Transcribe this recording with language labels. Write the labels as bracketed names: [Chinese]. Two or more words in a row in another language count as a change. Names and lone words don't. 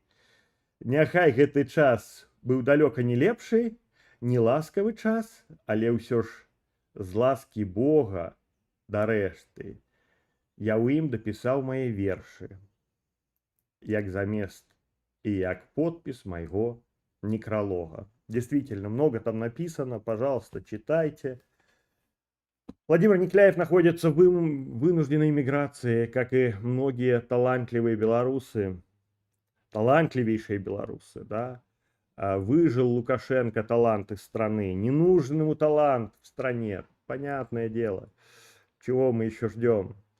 [Belarusian] Няхай гэты час быў далёка не лепшы, не ласкавы час, але ўсё ж з ласкі Бога, дарэшты, я ў ім дапісаў мае вершы, як замест і як подпіс майго некролога. [Russian] Действительно, много там написано, пожалуйста, читайте. Владимир Некляев находится в вынужденной миграции, как и многие талантливые белорусы, талантливейшие белорусы, да. Выжил Лукашенко таланты страны, не нужен ему талант в стране, понятное дело, чего мы еще ждем.